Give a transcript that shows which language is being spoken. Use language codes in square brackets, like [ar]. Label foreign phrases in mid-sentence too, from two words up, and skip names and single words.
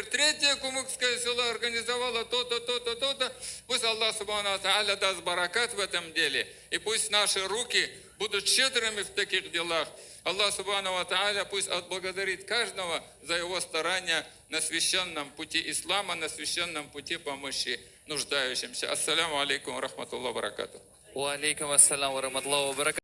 [ru] Третье кумыкское село организовало то-то, то-то, то-то. Пусть [ar] الله سبحانه وتعالى [ru] даст баракат в этом деле. И пусть наши руки будут щедрыми в таких делах. [ar] الله سبحانه وتعالى [ru] пусть отблагодарит каждого за его старания на священном пути ислама, на священном пути помощи нуждающимся. [ar] السلام عليكم ورحمة الله وبركاته. وعليكم السلام ورحمة الله وبركاته.